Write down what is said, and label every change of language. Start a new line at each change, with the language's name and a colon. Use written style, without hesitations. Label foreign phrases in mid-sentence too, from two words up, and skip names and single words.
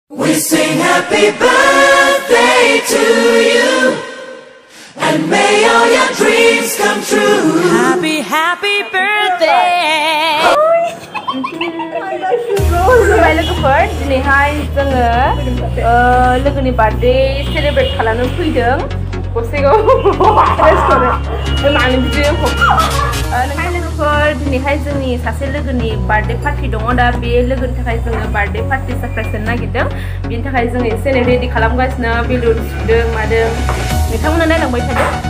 English: We sing happy birthday to you, and may all your dreams come true. Happy, happy birthday.
Bodo: Hai लोगोफोर दिनैहाय जोङो लोगोनि
English: birthday celebrate
Bodo: खालामनो फैदों गसेगाव रेस्टुरेन्ट माने बिदि हाय लोगोफोर दिनैहाय जोंनि सासे लोगोनि
English: birthday party
Bodo: दङ दा बे लोगोनि थाखाय जोङो
English: birthday party surprise
Bodo: होनो नागिरदों बेनि थाखाय जोङो एसे रेडि खालामगासिनो बेलुन सुदों मादों नोंथांमोना नायलांबाय थादों